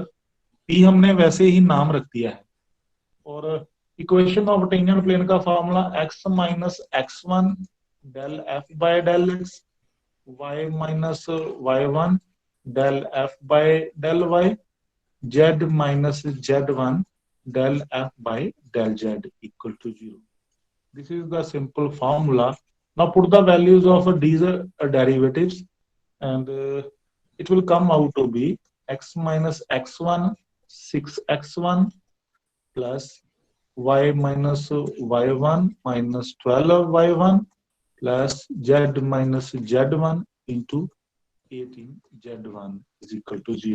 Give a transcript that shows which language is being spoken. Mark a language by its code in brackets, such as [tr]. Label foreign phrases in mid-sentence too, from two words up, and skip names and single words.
[hi] पी हमने वैसे ही नाम रख दिया है. [en] और equation of tangent plane का formula x minus x1 del f by del x, y minus y1 del f by del y, z minus z1 del f by del z equal to 0. This is the simple formula. Now put the values of these derivatives, and it will come out to be x minus x1 6x1 plus y minus y1 minus 12y1 plus z minus z1 into 18z1 is equal to 0.